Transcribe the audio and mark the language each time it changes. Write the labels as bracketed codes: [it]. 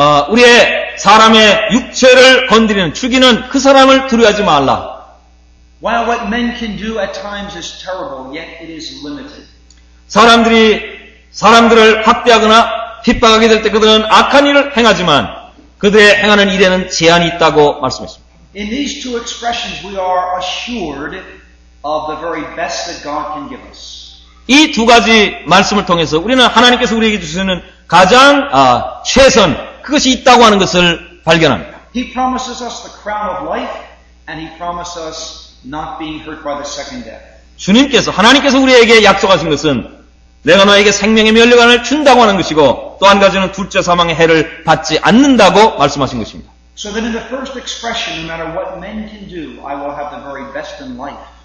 [ko] 우리의 사람의 육체를 건드리는 죽이는 그 사람을 두려워하지 말라. [en] While what men can do at times is terrible, yet it is limited. [ko] 사람들을 학대하거나 핍박하게 될 때 그들은 악한 일을 행하지만 그들의 행하는 일에는 제한이 있다고 말씀했습니다. [en] In these two expressions, we are assured of the very best that God can give us. [ko] 이 두 가지 말씀을 통해서 우리는 하나님께서 우리에게 주시는 가장 최선, 그것이 있다고 하는 것을 발견합니다. [en] He promises us the crown of life, and He promises us not being hurt by the second death. [ko] 하나님께서 우리에게 약속하신 것은 내가 너에게 생명의 면류관을 준다고 하는 것이고 또 한 가지는 둘째 사망의 해를 받지 않는다고 말씀하신 것입니다. [en] So that in the first expression, no matter what men can do, I will have the very best in life.